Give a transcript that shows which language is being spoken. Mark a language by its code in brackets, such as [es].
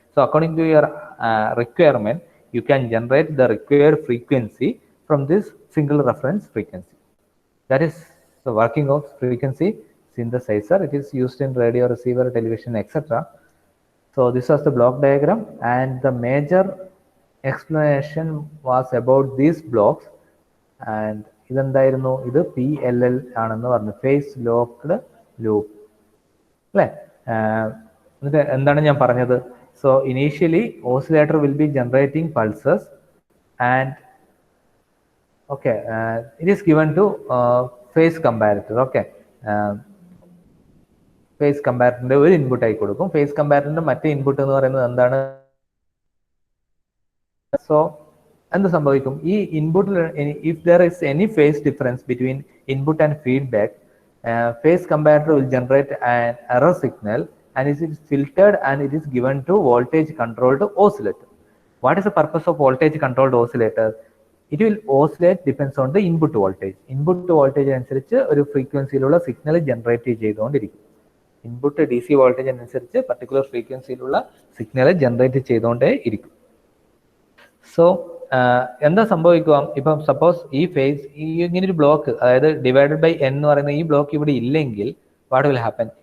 [en] So according to your requirement, you can generate the required frequency from this single reference frequency. That is the working of frequency synthesizer. It is used in radio receiver, television, etc. So this was the block diagram, and the major explanation was about these blocks. [ml] And ഇതെന്തായിരുന്നു? ഇത് PLL ആണെന്ന് പറഞ്ഞു, face locked loop അല്ലേ? എന്നിട്ട് എന്താണ് ഞാൻ പറഞ്ഞത്? [en] So initially oscillator will be generating pulses and okay, it is given to phase comparator. [ml] Okay, phase comparator ഒരു input ആയി കൊടുക്കും. ഫേസ് കമ്പാരറ്ററിന്റെ മറ്റേ ഇൻപുട്ട് എന്ന് പറയുന്നത് എന്താണ്? സോ എന്ത് സംഭവിക്കും? ഈ ഇൻപുട്ടിൽ [en] If there is any phase difference between input and feedback, phase comparator will generate an error signal and it is filtered and it is given to voltage controlled oscillator. What is the purpose of voltage controlled oscillator? It will oscillate depends on the input voltage. [ml] Input voltage അനുസരിച്ച് ഒരു ഫ്രീക്വൻസിയിലുള്ള signal generate ചെയ്തുകൊണ്ടിരിക്കും. Input DC voltage അനുസരിച്ച് particular ഫ്രീക്വൻസിയിലുള്ള signal generate ചെയ്തുകൊണ്ടേ ഇരിക്കും. So എന്താ സംഭവിക്കുക? ഇപ്പം suppose ഈ face ഇങ്ങനെ ഒരു ബ്ലോക്ക്, അതായത് ഡിവൈഡഡ് ബൈ n എന്ന് പറയുന്ന ഈ ബ്ലോക്ക് ഇവിടെ ഇല്ലെങ്കിൽ [en] What will happen?